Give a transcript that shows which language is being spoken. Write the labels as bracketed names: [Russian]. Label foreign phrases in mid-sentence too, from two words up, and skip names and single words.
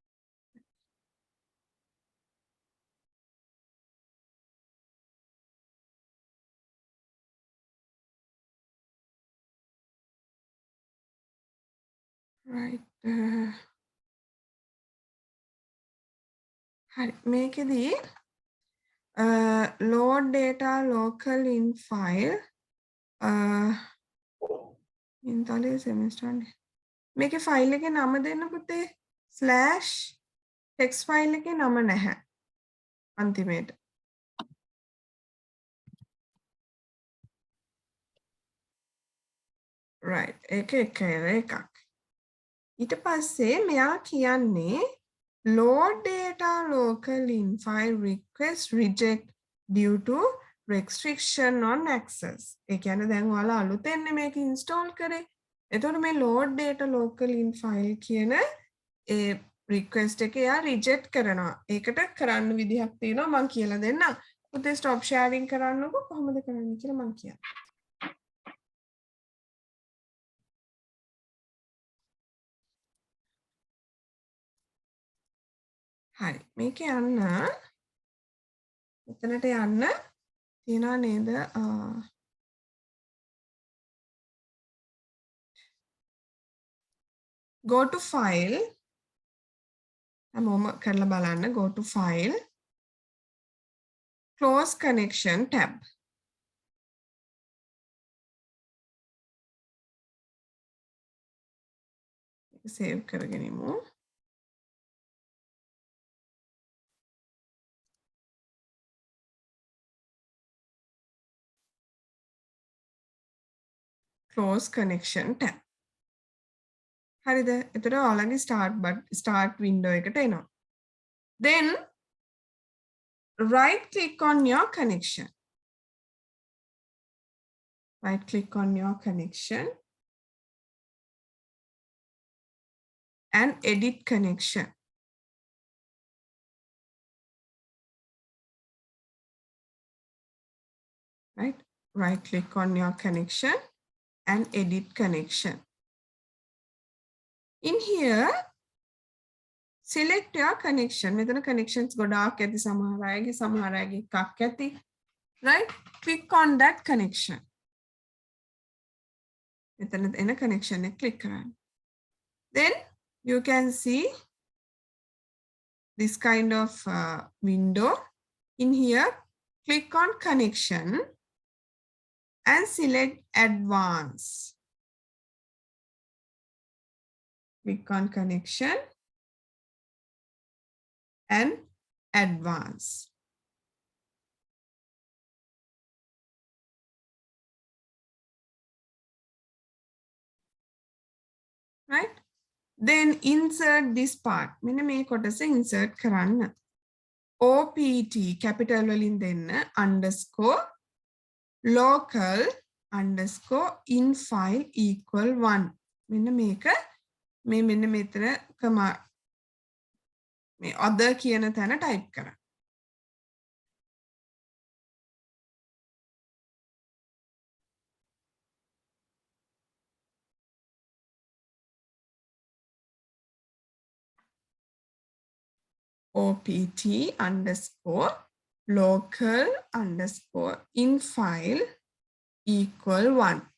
[Sinhala] right හරි මේකෙදී [English] load data local in file [Sinhala] ඉන්තලේ semester මේකේ ෆයිල් එකේ නම දෙන්න පුතේ /text ෆයිල් එකේ නම නැහැ අන්තිමේට right ඒක එකක් ඊට පස්සේ මෙයා කියන්නේ [English] load data local in file request reject due to restriction on access. [Sinhala] ඒ කියන්නේ දැන් ඔයාලා අලුතෙන් මේක install කරේ. එතකොට මේ [English] load data local in file [Sinhala] කියන ඒ request එක එයා reject කරනවා. ඒකට කරන්න විදිහක් තියෙනවා මම කියලා දෙන්නම්. පුතේ [English] stop sharing [Sinhala] කරන්නකො කොහොමද කරන්නේ කියලා මම කියන්නම්. හරි මේක යන්න එතනට යන්න තියනවා නේද [English] go to file [Sinhala] හැමෝම කරලා බලන්න [English] go to file close connection tab save [Sinhala] කරගෙන ඉමු [English] close connection tab [Sinhala] හරිද එතකොට ඔයාලගේ [English] start window [Sinhala] එකට එනවා [English] then right click on your connection right click on your connection and edit connection right click on your connection and edit connection in here select your connection [Sinhala] මෙතන connections ගොඩාක් ඇති සමහර අයගේ එකක් ඇති [English] right click on that connection [Sinhala] මෙතන එන connection එක click කරන්න [English] then you can see this kind of window in here click on connection and select advanced click on connection and advance. Right? Then insert this part. [Sinhala] මෙන්න මේ කොටස insert කරන්න. [English] OPT capital [Sinhala] වලින් දෙන්න [English] underscore local underscore in file equal 1. [Sinhala] මෙන්න මේක මෙන්න මෙතන මේ other කියන තැන type කරන්න. [English] OPT underscore local underscore in file equal 1.